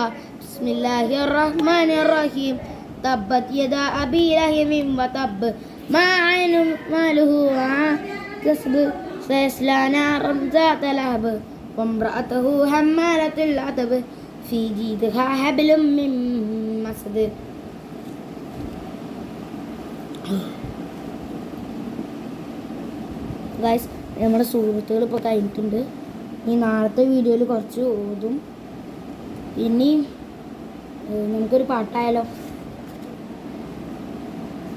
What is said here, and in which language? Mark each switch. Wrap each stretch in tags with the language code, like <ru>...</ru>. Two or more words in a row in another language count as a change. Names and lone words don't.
<ar>بسم الله الرحمن الرحيم. تبت يدا أبي لهب وتب ما عين ماله كسب سيصلى نارا ذات لهب وامرأته حمالة الحطب في جيدها حبل من مسد.</ar> <ml>ഗൈസ്, നമ്മുടെ സുഹൃത്തുക്കൾ ഇപ്പോൾ കഴിഞ്ഞിട്ടുണ്ട്. ഈ നാളത്തെ വീഡിയോയിൽ കുറച്ച് ഓതും. ഇനി നമുക്കൊരു പാട്ടായാലോ?</ml>